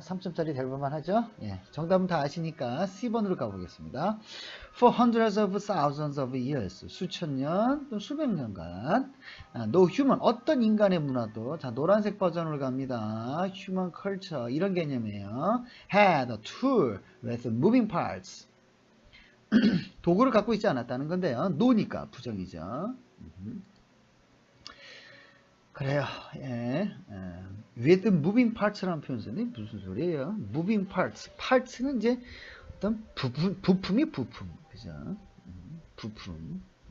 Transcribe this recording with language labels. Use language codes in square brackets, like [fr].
[ko] 3점짜리 될 만만 하죠? 예, 정답은 다 아시니까 C번으로 가보겠습니다. [en] For hundreds of thousands of years, [ko] 수천 년, 또 수백 년간, [en] no human, [ko] 어떤 인간의 문화도, 자, 노란색 버전으로 갑니다. [en] Human culture, [ko] 이런 개념이에요. [en] Had a tool with moving parts. [ko] 도구를 갖고 있지 않았다는 건데요. no니까 부정이죠. 그래요. 예. [en] with moving parts [ko] 라는 표현 쓰니 무슨 소리예요? moving parts. parts는 이제 어떤 부품이 부품. 그죠? 부품.